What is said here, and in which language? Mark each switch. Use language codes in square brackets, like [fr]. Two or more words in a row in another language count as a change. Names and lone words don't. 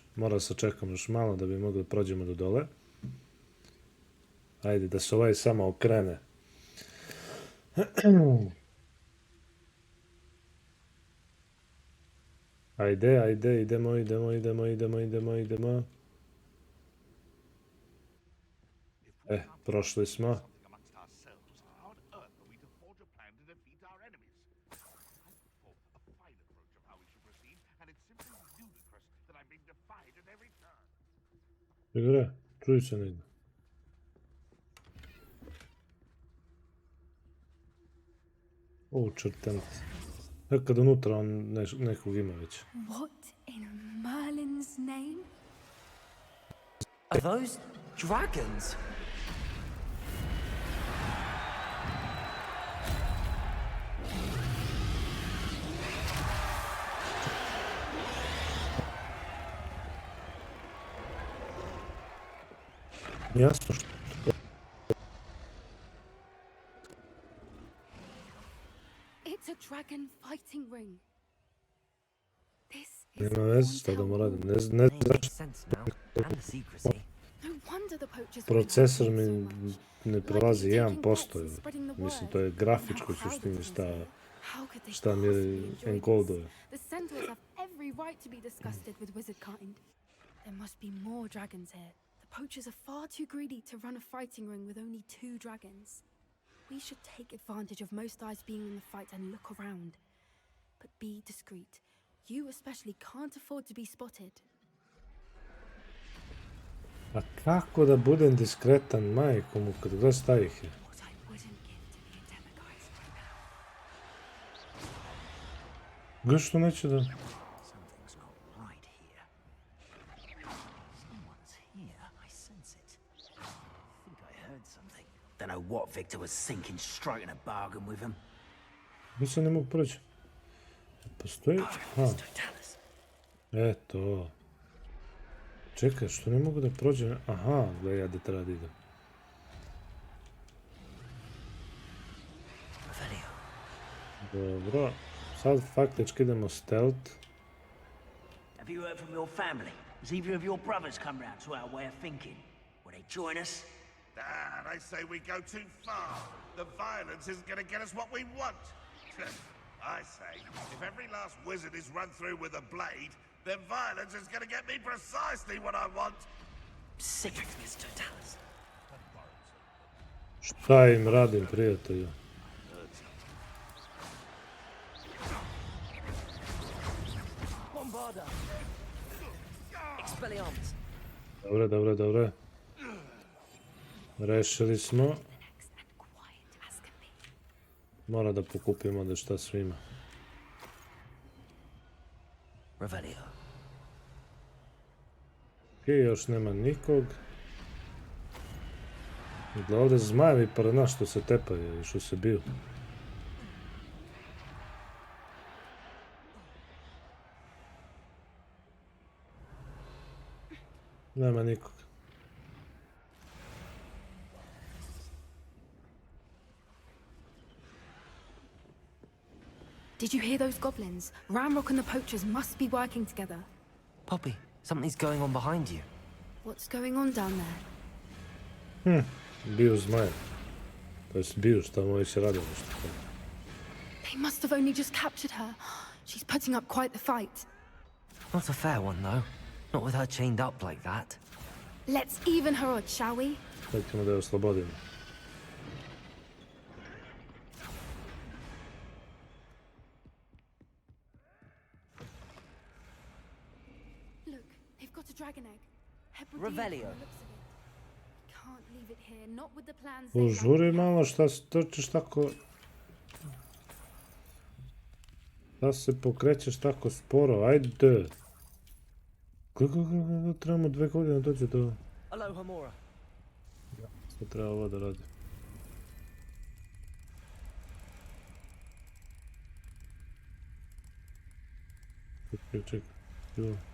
[sr] Mora se čekamo još malo da bi mogli prođemo do dole. Ajde, da se ovaj samo okrene. Ajde, ajde, idemo. Prošli smo. [en] Amongst ourselves, how on earth are we to forge a plan to defeat our enemies? I put forth a fine approach of how we should proceed, and it's simply ludicrous that I'm being defied [sr] Igre, čuj se negdje. O, črtanac. Nekad unutra on nekog ima već. [en] What in Merlin's name? Are those dragons? [sr] Jasno što. [en] It's a dragon fighting ring. This is [sr] Nema [en] the [sr] veze šta da mu radim. Ne znam [en] Makes sense now. And the secrecy. No wonder the poachers [sr] procesor [en] wanted [sr] mi [en] so much. [sr] ne [en] Like [sr] prelazi [en] taking [sr] 1%. [en] bets and spreading the [sr] Mislim, [en] word. [sr] to je grafičko [en] Now how [sr] suštini [en] would [sr] šta, [en] things go? How could they [sr] šta mi [en] possibly enjoy this? [sr] enkoduje. [en] The centaurs have every right to be disgusted with wizard kind. There must be more dragons here. The poachers are far too greedy to run a fighting ring with only 2 dragons. We should take advantage of most eyes being in the fight and look around. But be discreet. You especially can't afford to be spotted. [sr] A kako da budem diskretan, majko mu, kad gledaš šta ih je? [en] What I wouldn't give to be a demiguise right now. [sr] Gledaš što neće da... [en] Something's not right here. Someone's here. I sense it. I think I heard something. Don't know what Victor was thinking, striking a bargain with him. [sr] Mi se ne mogu proći. Postoji... Ha, Totalis. eto. Čekaj, što ne mogu da prođem? Aha, gledaj, ja da treba da idem. Revelio. Dobro. Sad faktički idemo stealth. [en] Have you heard from your family? Has either of your brothers come round to our way of thinking? Will they join us? They say we go too far. The violence isn't going to get us what we want. I say, if every last wizard is run through with a blade, then violence is going to get me precisely what I want. Sick of this, Totalis. [sr] Šta im radim, prijatelju? Bombarda! Expelliarmus! Dobre, dobre, dobre. Rešili smo. [en] Next and quiet as can be. [sr] Mora da pokupimo da šta svima. Revelio. Ok, još nema nikog. Gleda ovdje zmajevi pored nas što se tepaju i što se biju. Nema nikog. [en] Did you hear those goblins? Ramrock and the poachers must be working together. Poppy, something's going on behind you. What's going on down there? [sr] Biju zmajev. To jest biju, šta mu već radilo što. [en] They must have only just captured her. She's putting up quite the fight. Not a fair one, though. Not with her chained up like that. Let's even her odds, shall we? [sr] Sad ćemo da je oslobodimo. [en] Look, they've got a dragon egg. Hebridean Revelio. from the looks of it. Can't leave it here, not with the plans they [sr] Užuri [en] like. [sr] malo, šta se trčiš tako... Da se pokrećeš tako sporo, ajde. Kako trebamo 2 godine doći do... Aloha, Mora. Sve treba ovo da radi. Čekaj. Jo.